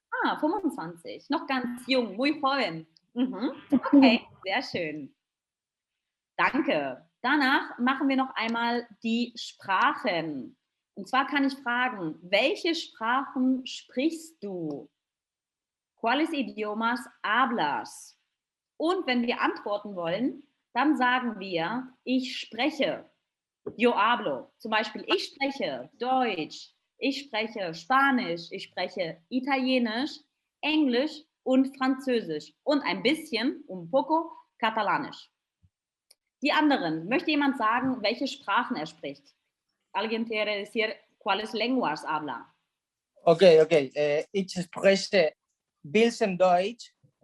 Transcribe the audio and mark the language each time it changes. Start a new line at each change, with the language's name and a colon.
German: Ah, 25, noch ganz jung,
Spanish: muy joven.
German: Okay, sehr schön. Danke. Danach machen wir noch einmal die Sprachen. Und zwar kann ich fragen, welche Sprachen sprichst du?
Spanish: ¿Cuáles idiomas hablas?
German: Und wenn wir antworten wollen, dann sagen wir, ich spreche.
Spanish: Yo hablo.
German: Zum Beispiel, ich spreche Deutsch, Ich spreche Spanisch, ich spreche Italienisch, Englisch und Französisch und ein bisschen,
Spanish: un poco,
German: Katalanisch. Die anderen, möchte jemand sagen, welche Sprachen er spricht?
Spanish: ¿Alguien quiere decir cuáles lenguas habla? Okay, okay.
German: Ich spreche bisschen Deutsch,